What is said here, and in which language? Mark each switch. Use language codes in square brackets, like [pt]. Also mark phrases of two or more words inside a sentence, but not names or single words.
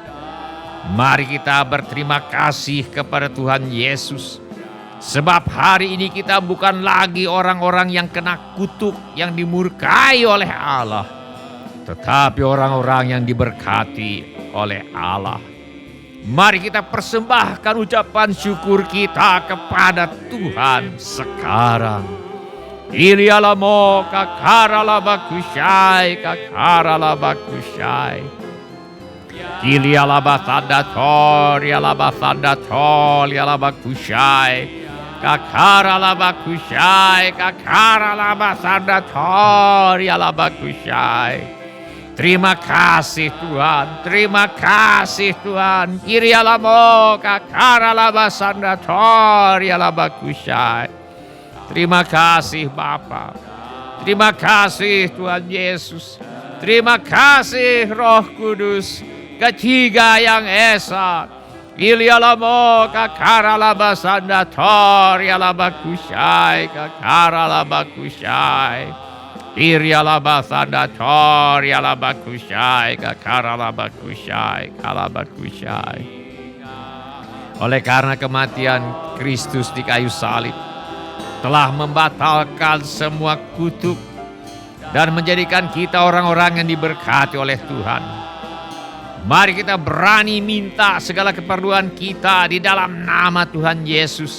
[id] Mari kita berterima kasih kepada Tuhan Yesus, Sebab hari ini kita bukan lagi orang-orang yang kena kutuk, yang dimurkai oleh Allah, tetapi orang-orang yang diberkati oleh Allah. Mari kita persembahkan ucapan syukur kita kepada Tuhan sekarang. Ilialamo kakaralabakushai kakaralabakushai. Ilialabasandator yalabasandator yalabakushai. Kakaralabakushai kakaralabasandator yalabakushai. Terima kasih Tuhan, terima kasih Tuhan. Kirialamo kakaralabasandator yalabakushai. Terima kasih Bapa. Terima kasih Tuhan Yesus. Terima kasih Roh Kudus, Ketiga yang Esa. Ilialamo kakaralabasandator yalabakushai kakaralabakushai. Irialabasandator yalabakushai kakaralabakushai kalabakushai. Oleh karena kematian Kristus di kayu salib telah membatalkan semua kutuk dan menjadikan kita orang-orang yang diberkati oleh Tuhan. Mari kita berani minta segala keperluan kita di dalam nama Tuhan Yesus.